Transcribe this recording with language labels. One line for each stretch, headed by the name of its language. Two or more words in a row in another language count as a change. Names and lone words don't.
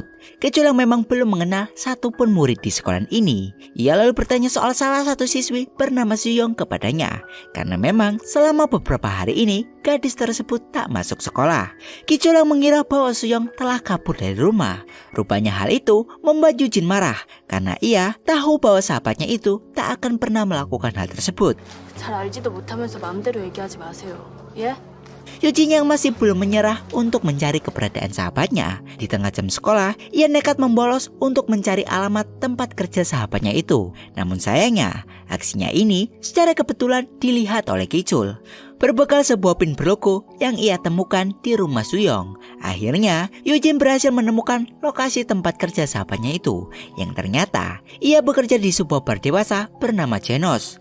Indonesian: Ki-chul yang memang belum mengenal satupun murid di sekolah ini, ia lalu bertanya soal salah satu siswi bernama Soo-yeon kepadanya. Karena memang selama beberapa hari ini, gadis tersebut tak masuk sekolah. Ki-chul yang mengira bahwa Soo-yeon telah kabur dari rumah. Rupanya hal itu membuat Yoo-jin marah karena ia tahu bahwa sahabatnya itu tak akan pernah melakukan hal tersebut.
Korean: 잘 알지도 못하면서 마음대로 얘기하지 마세요. 예?
Indonesian: Eugene yang masih belum menyerah untuk mencari keberadaan sahabatnya. Di tengah jam sekolah, ia nekat membolos untuk mencari alamat tempat kerja sahabatnya itu. Namun sayangnya, aksinya ini secara kebetulan dilihat oleh Ki-chul. Berbekal sebuah pin berlogo yang ia temukan di rumah Suyong, akhirnya Eugene berhasil menemukan lokasi tempat kerja sahabatnya itu, yang ternyata ia bekerja di sebuah bar dewasa bernama Genos.